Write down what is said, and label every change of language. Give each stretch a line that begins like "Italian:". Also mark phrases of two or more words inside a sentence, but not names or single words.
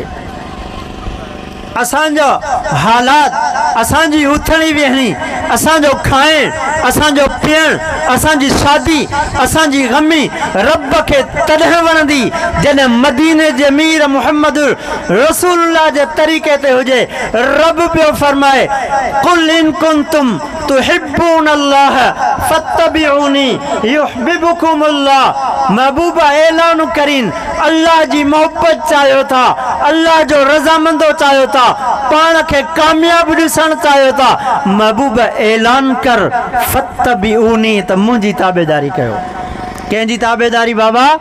Sindhi: असांजो हालात, असांजी उथणी वेहणी, असांजो खाइण, असांजो पीअण, असांजी शादी, असांजी गमी रब खे तॾहिं वणंदी जॾहिं मदीने जे अमीर मुहम्मद रसूलुल्लाह जे तरीक़े ते हुजे। रब पियो फरमाए,
Arabic: قل إن كنتم تحبون الله فاتبعوني يحببكم الله.
Sindhi: महबूबा ऐलान करीन, अल्लाह जी मोहब्बत चाहियो था, अल्लाह जो रज़ामंदो चाहियो था, पाण खे कामयाब ॾिसण चाहियो था, महबूब ऐलान कर फत्तबिऊनी, त मुंहिंजी ताबेदारी कयो। कंहिंजी ताबेदारी बाबा?